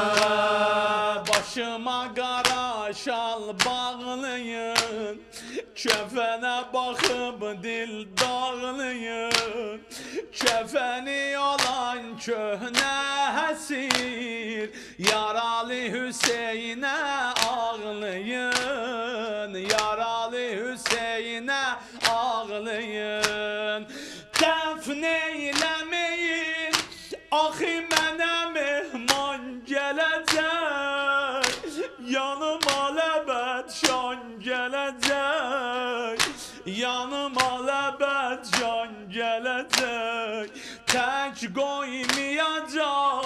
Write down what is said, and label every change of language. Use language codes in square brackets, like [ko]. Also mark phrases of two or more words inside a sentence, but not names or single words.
[az] Başıma qara şal bağlayın [tr] Kefene bakıp dil dağlayın [az] Kefeni olan köhne həsir Yaralı Hüseyin'e ağlayın Yaralı Hüseyin'e ağlayın Dəfn eyləməyin Axı mənə mehman gələcək Yanıma ləbət şan gələcək Yanıma ləbət şan gələcək Tək qoymayacaq